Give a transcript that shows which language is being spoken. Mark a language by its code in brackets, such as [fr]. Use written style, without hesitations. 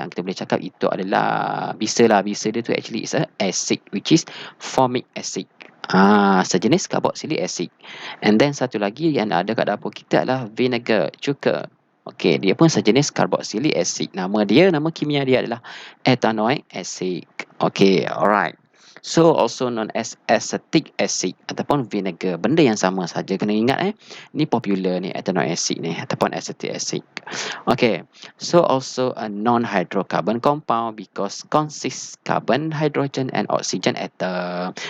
[ms] Yang kita boleh cakap itu adalah bisa lah. Bisa dia tu [en] actually is a acid, which is formic acid. [ms] Sejenis carboxylic acid. [en] And then [ms] satu lagi yang ada kat dapur kita adalah vinegar, cuka. Okey, dia pun sejenis carboxylic acid. Nama kimia dia adalah ethanoic acid. [en] Okey, alright. So also known as acetic acid ataupun vinegar. [ms] Benda yang sama saja. Kena ingat ni popular ni ethanoic acid ni ataupun acetic acid. [en] Okay, so also a non-hydrocarbon compound because consists carbon, hydrogen and oxygen atom.